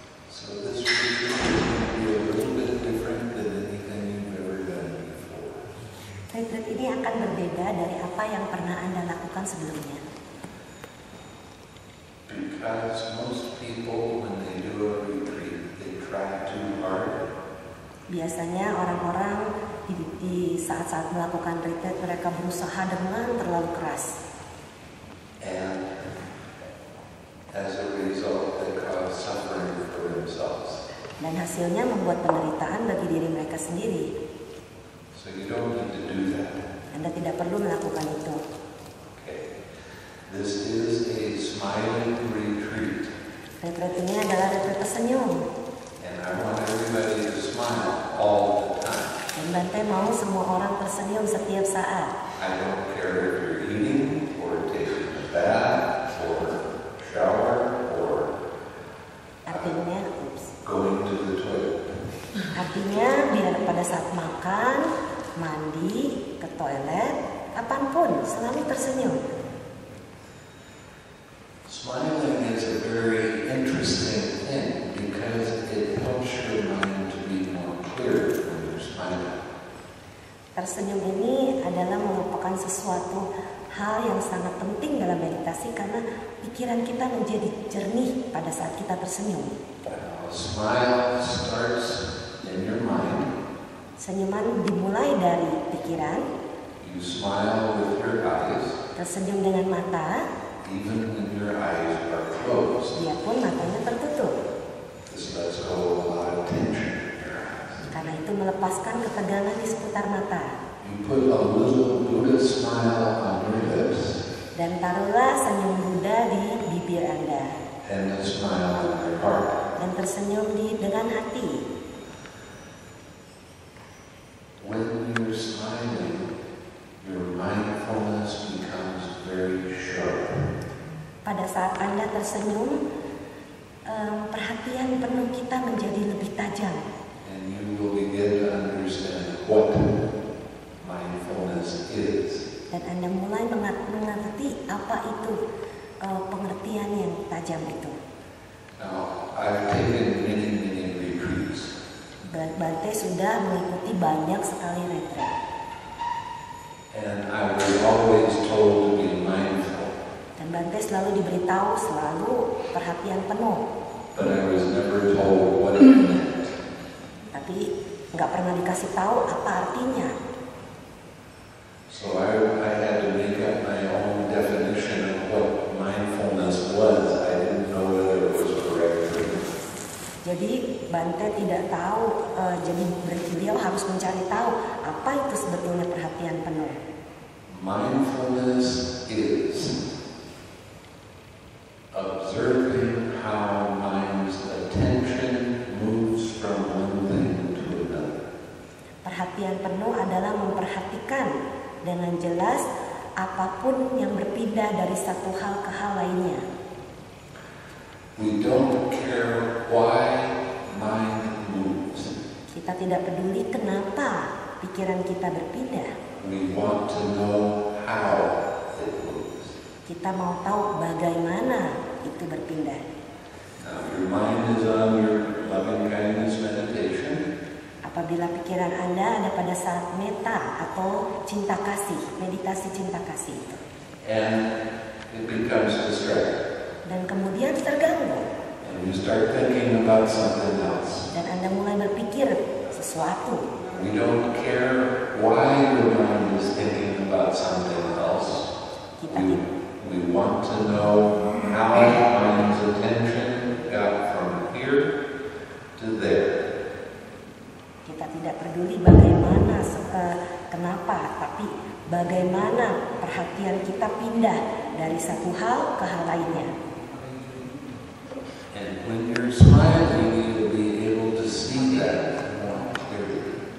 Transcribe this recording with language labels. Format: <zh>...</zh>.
<en>So this retreat will be a little bit different than anything you've ever done before.</en> <id>Retreat ini akan berbeda dari apa yang pernah Anda lakukan sebelumnya.</id> <en>Because most people, when they do a retreat, they try too hard.</en> <id>Biasanya orang-orang di saat-saat melakukan retreat mereka berusaha dengan terlalu keras.</id> <en>And as a result, they cause suffering for themselves.</en> <id>Dan hasilnya membuat penderitaan bagi diri mereka sendiri.</id> <en>So you don't need to do that.</en> <id>Anda tidak perlu melakukan itu.</id> <en>Okay. This is a smiling retreat.</en> <id>Retreat ini adalah retreat tersenyum.</id> <en>And I want everybody to smile all the time.</en> <id>Dan Bante mau semua orang tersenyum setiap saat.</id> <en>I don't care if you're eating or taking a bath or shower or</en> <id>Artinya,</id> <en>going to the toilet.</en> <id>artinya biar pada saat makan, mandi, ke toilet, kapanpun selalu tersenyum.</id> <en>Smiling is a very interesting thing because it helps your mind to be more clear when you're smiling.</en> <id>Tersenyum ini adalah merupakan sesuatu hal yang sangat penting dalam meditasi karena pikiran kita menjadi jernih pada saat kita tersenyum.</id> <en>A smile starts in your mind.</en> <id>Senyuman dimulai dari pikiran.</id> <en>You smile with your eyes,</en> <id>Tersenyum dengan mata,</id> <en>even when your eyes are closed.</en> <id>dia pun matanya tertutup.</id> <en>This lets go a lot of tension in your eyes.</en> <id>Karena itu melepaskan ketegangan di seputar mata.</id> <en>You put a little Buddha smile on your lips</en> <id>Dan taruhlah senyum Buddha di bibir Anda.</id> <en>and a smile on your heart.</en> <id>Dan tersenyum dengan hati.</id> <en>When you're smiling, your mindfulness becomes very sharp.</en> <id>Pada saat Anda tersenyum, perhatian penuh kita menjadi lebih tajam.</id> <en>And you will begin to understand what mindfulness is.</en> <id>Dan Anda mulai mengerti apa itu pengertian yang tajam itu.</id> <en>Now, I've taken many retreats.</en> <id>Bante sudah mengikuti banyak sekali retreat.</id> <en>And I was always told to be mindful.</en> <id>Dan Bante selalu diberitahu selalu perhatian penuh.</id> <en>But I was never told what it meant.</en> <id>Tapi nggak pernah dikasih tahu apa artinya.</id> <en>So I had to make up my own definition of what mindfulness was. I didn't know whether it was correct or not.</en> <id>Jadi Bante tidak tahu, jadi beliau harus mencari tahu apa itu sebetulnya perhatian penuh.</id> <en>Mindfulness is observing how mind's attention moves from one thing to another.</en> <id>Perhatian penuh adalah memperhatikan dengan jelas apapun yang berpindah dari satu hal ke hal lainnya.</id> <en>We don't care why mind moves.</en> <id>Kita tidak peduli kenapa pikiran kita berpindah.</id> <en>We want to know how it moves.</en> <id>Kita mau tahu bagaimana itu berpindah.</id> <en>Now, if your mind is on your loving kindness meditation,</en> <id>Apabila pikiran Anda ada pada saat meta atau cinta kasih, meditasi cinta kasih itu,</id> <en>and it becomes distracted,</en> <id>dan kemudian terganggu,</id> <en>and you start thinking about something else.</en> <id>dan Anda mulai berpikir sesuatu.</id> <en>We don't care why your mind is thinking about something else. We want to know how mind's attention got from here to there.</en> <id>Kita tidak peduli bagaimana, kenapa, tapi bagaimana perhatian kita pindah dari satu hal ke hal lainnya.</id> <en>And when you're smiling, you'll be able to see that more clearly.</en>